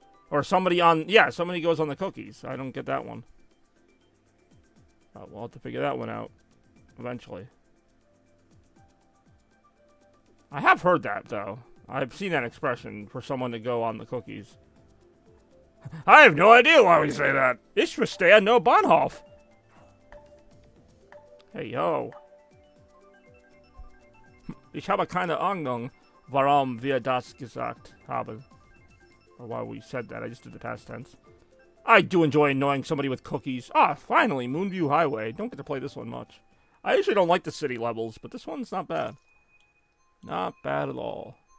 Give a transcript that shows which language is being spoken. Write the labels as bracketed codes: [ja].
[en] Or somebody goes on the cookies. I don't get that one. We'll have to figure that one out eventually. I have heard that, though. I've seen that expression for someone to go on the cookies. I have no idea why we say that. [de] Ich verstehe [en] no [de] Bahnhof. [en] Hey, yo. [de] Ich habe keine Ahnung, warum wir das gesagt haben. [en] Or why we said that. I just did the past tense. I do enjoy annoying somebody with cookies. Ah, finally, Moonview Highway. Don't get to play this one much. I usually don't like the city levels, but this one's not bad. Not bad at all.